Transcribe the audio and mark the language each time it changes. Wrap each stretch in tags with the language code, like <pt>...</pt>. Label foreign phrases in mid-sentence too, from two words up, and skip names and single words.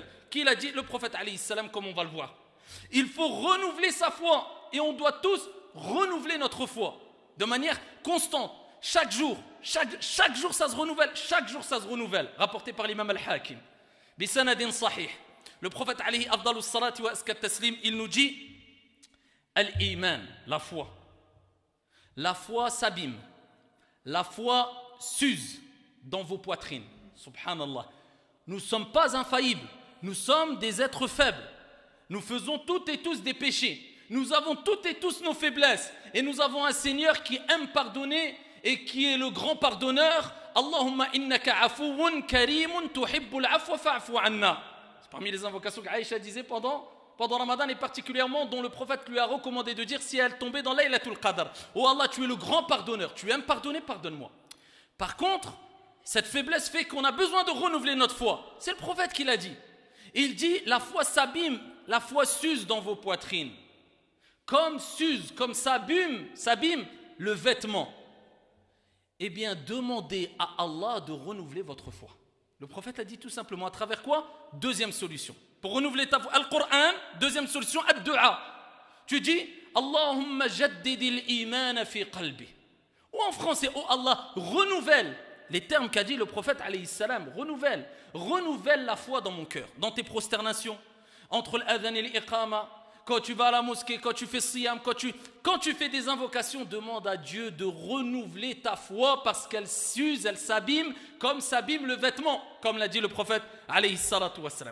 <fr>Qui l'a dit? Le prophète</fr> <ar>عليه السلام,</ar> <fr>comme on va le voir. Il faut renouveler sa foi et on doit tous renouveler notre foi de manière constante. Chaque jour, chaque jour ça se renouvelle, chaque jour ça se renouvelle. Rapporté par l'imam al-Hakim.</fr> <ar>بإسناد صحيح.</ar> <fr>Le prophète</fr> <ar>عليه أفضل الصلاة وأزكى التسليم,</ar> <fr>il nous dit Al-Iman, la foi. La foi s'abîme. La foi s'use dans vos poitrines. Subhanallah. Nous ne sommes pas infaillibles. Nous sommes des êtres faibles. Nous faisons toutes et tous des péchés. Nous avons toutes et tous nos faiblesses. Et nous avons un Seigneur qui aime pardonner et qui est le grand pardonneur.</fr> <ar>اللهم إنك عفو كريم تحب العفو فاعف عنا.</ar> <fr>C'est parmi les invocations qu'Aïcha disait pendant Ramadan et particulièrement dont le prophète lui a recommandé de dire si elle tombait dans Laylatul Qadr. Oh Allah, tu es le grand pardonneur. Tu aimes pardonner, pardonne-moi. Par contre, cette faiblesse fait qu'on a besoin de renouveler notre foi. C'est le prophète qui l'a dit. Il dit la foi s'abîme, la foi s'use dans vos poitrines. Comme s'abîme le vêtement. Eh bien, demandez à Allah de renouveler votre foi. Le prophète a dit tout simplement à travers quoi? Deuxième solution. Pour renouveler ta foi, Al-Qur'an, deuxième solution, ad-du'a. Tu dis</fr> <ar>اللهم جدد الإيمان في قلبي.</ar> <fr>Ou en français, oh Allah, renouvelle les termes qu'a dit le prophète</fr> <ar>عليه السلام,</ar> <fr>renouvelle la foi dans mon cœur, dans tes prosternations, entre l'adhan et l'iqama, quand tu vas à la mosquée, quand tu fais siyam, quand tu fais des invocations, demande à Dieu de renouveler ta foi parce qu'elle s'use, elle s'abîme comme s'abîme le vêtement, comme l'a dit le prophète</fr> <ar>عليه الصلاة والسلام.</ar>